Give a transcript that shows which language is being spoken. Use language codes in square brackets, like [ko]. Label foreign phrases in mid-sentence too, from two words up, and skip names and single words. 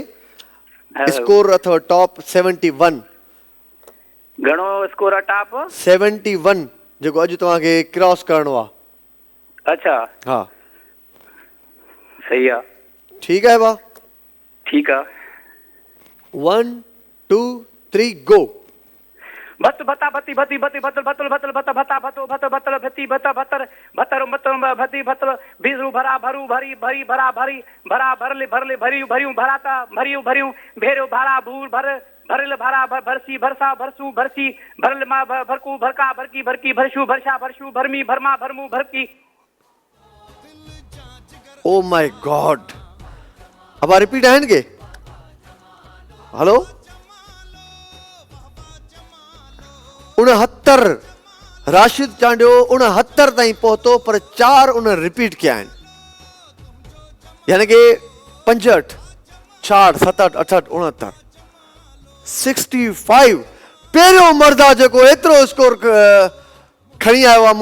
[sd] स्कोर अथव टॉप 71। घणो स्कोर आहे टॉप? 71 जेको अॼु तव्हांखे क्रॉस करणो आहे। अच्छा हा सही आहे। ठीकु आहे भाउ? ठीकु आहे। 1 2 3 गो। भत भता भती भती भती भतल भतल भतल भत भता भतो भत भतल भती भत भतर भतर मतल भती भतल बीजरू भरा भरू भरी भरी भरा भरी भरा भरले भरले भरी भरियूं भराता भरियूं भरियूं भेरियो भाड़ा भूर भर भरल भाड़ा भरसी भरसा भरसू भरसी भरल मां भरकू भरका भरकी भरकी भरशू भरशा भरशू भरमी भरमा भरमू भरकी। [en] Oh my God, [sd] अब रिपीट आहिनि हेलो 69 राशिद चांडियो 69 ताईं पहुतो पर 4 उन रिपीट कया आहिनि, यानी कि 65 66 67 68 69 65 पहिरियों मर्द आहे जेको एतिरो स्कोर खणी आयो आहे।